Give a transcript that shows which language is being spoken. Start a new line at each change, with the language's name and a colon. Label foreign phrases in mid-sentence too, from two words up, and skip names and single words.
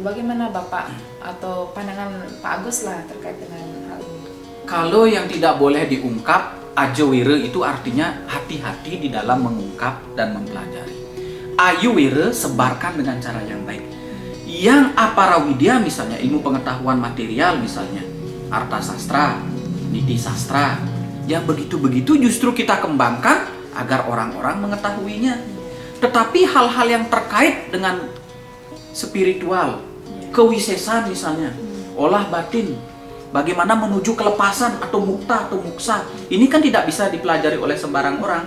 Indonesian: Bagaimana Bapak atau pandangan Pak Agus lah terkait dengan hal ini? Kalau yang tidak boleh diungkap, ajewire itu artinya hati-hati di dalam mengungkap dan mempelajari. Ayuwire sebarkan dengan cara yang baik. Yang aparawidya misalnya ilmu pengetahuan material misalnya, arta sastra, niti sastra, yang begitu-begitu justru kita kembangkan agar orang-orang mengetahuinya. Tetapi hal-hal yang terkait dengan spiritual, kewisesan misalnya, olah batin, bagaimana menuju kelepasan atau mukta atau muksa, ini kan tidak bisa dipelajari oleh sembarang orang.